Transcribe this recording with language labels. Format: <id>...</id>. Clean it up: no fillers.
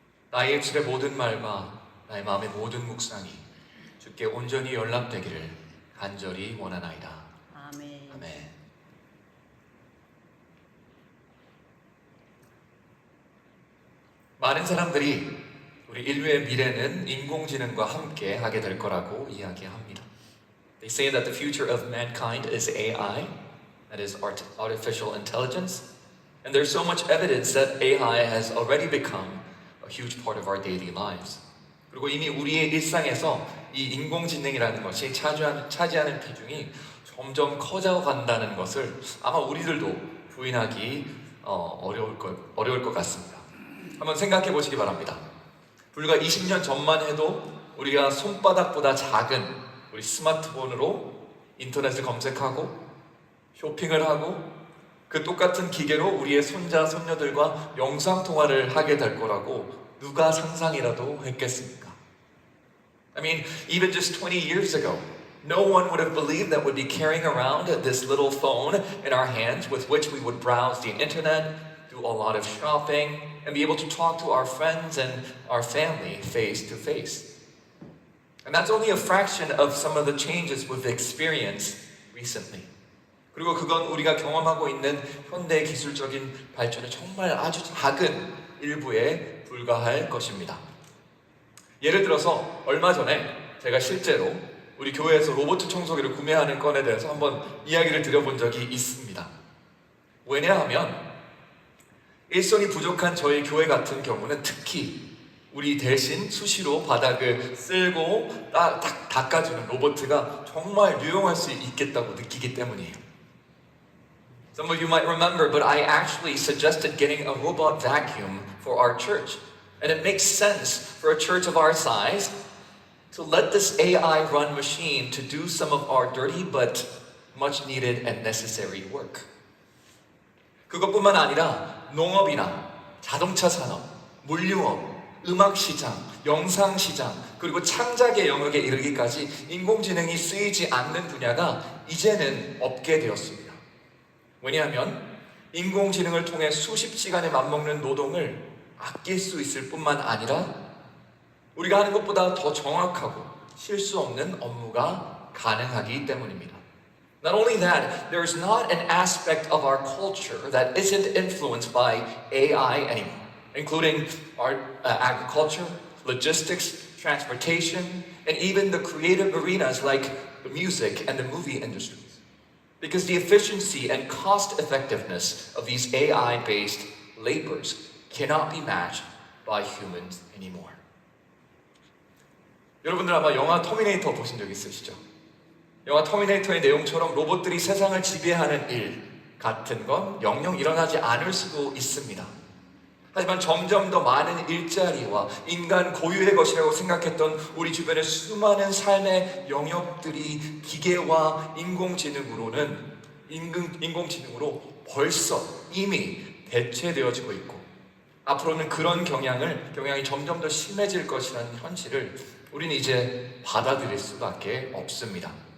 <ko>나의 입술의 모든 말과 나의 마음의 모든 묵상이 주께 온전히 연락되기를 간절히 원하나이다. 아멘. 아멘. 많은 사람들이 우리 인류의 미래는 인공지능과 함께 하게 될 거라고 이야기합니다.</ko> <en>They say that the future of mankind is AI, that is artificial intelligence, and there's so much evidence that AI has already become a huge part of our daily lives.</en> <ko>그리고 이미 우리의 일상에서 이 인공지능이라는 것이 차지하는 비중이 점점 커져 간다는 것을 아마 우리들도 부인하기 어려울 것 같습니다. 한번 생각해 보시기 바랍니다. 불과 20년 전만 해도 우리가 손바닥보다 작은 우리 스마트폰으로 인터넷을 검색하고 쇼핑을 하고 그 똑같은 기계로 우리의 손자, 손녀들과 영상통화를 하게 될 거라고 누가 상상이라도 했겠습니까?</ko> <en>I mean, even just 20 years ago, no one would have believed that we'd be carrying around this little phone in our hands with which we would browse the internet, do a lot of shopping, and be able to talk to our friends and our family face to face. And that's only a fraction of some of the changes we've experienced recently.</en> <ko>그리고 그건 우리가 경험하고 있는 현대 기술적인 발전의 정말 아주 작은 일부에 불과할 것입니다. 예를 들어서 얼마 전에 제가 실제로 우리 교회에서 로봇 청소기를 구매하는 건에 대해서 한번 이야기를 드려본 적이 있습니다. 왜냐하면 일손이 부족한 저희 교회 같은 경우는 특히 우리 대신 수시로 바닥을 쓸고 닦아주는 로봇가 정말 유용할 수 있겠다고 느끼기 때문이에요.</ko> <en>Some of you might remember, but I actually suggested getting a robot vacuum for our church. And it makes sense for a church of our size to let this AI-run machine to do some of our dirty but much needed and necessary work.</en> <ko>그것뿐만 아니라 농업이나 자동차 산업, 물류업, 음악 시장, 영상 시장, 그리고 창작의 영역에 이르기까지 인공지능이 쓰이지 않는 분야가 이제는 없게 되었습니다. 왜냐하면 인공지능을 통해 수십 시간에 맞먹는 노동을 아낄 수 있을 뿐만 아니라 우리가 하는 것보다 더 정확하고 실수 없는 업무가 가능하기 때문입니다.</ko> <en>Not only that, there is not an aspect of our culture that isn't influenced by AI anymore, including our agriculture, logistics, transportation, and even the creative arenas like the music and the movie industries. Because the efficiency and cost effectiveness of these AI-based labors cannot be matched by humans anymore.</en> <ko>여러분들 아마 영화 터미네이터 보신 적 있으시죠? 영화 터미네이터의 내용처럼 로봇들이 세상을 지배하는 일 같은 건 영영 일어나지 않을 수도 있습니다. 하지만 점점 더 많은 일자리와 인간 고유의 것이라고 생각했던 우리 주변의 수많은 삶의 영역들이 기계와 인공지능으로 벌써 이미 대체되어지고 있고 앞으로는 그런 경향이 점점 더 심해질 것이라는 현실을 우리는 이제 받아들일 수밖에 없습니다.</ko>